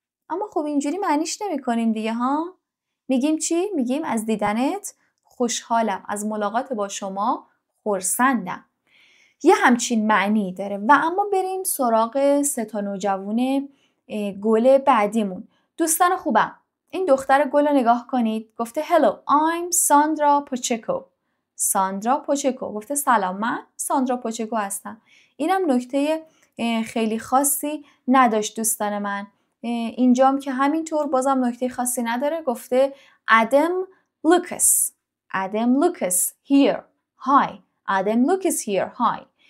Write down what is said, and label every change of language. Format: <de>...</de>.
<fa>اما خب اینجوری معنیش نمی کنیم دیگه ها. میگیم چی؟ میگیم از دیدنت خوشحالم. از ملاقات با شما خرسندم. یه همچین معنی داره. و اما بریم سراغ 3 نوجوان گل بعدیمون. دوستان خوبم، این دختر گل رو نگاه کنید.</fa> <en>گفته hello I'm Sandra Pacheco.</en> <fa>ساندرا پوچکو. گفته سلام، من ساندرا پوچکو هستم. اینم نکته خیلی خاصی نداشت دوستان من. اینجام که همینطور بازم نکته خاصی نداره. گفته آدم لوکاس.</fa> <en>Adam Lucas here. Hi. Adam Lucas here. Hi.</en>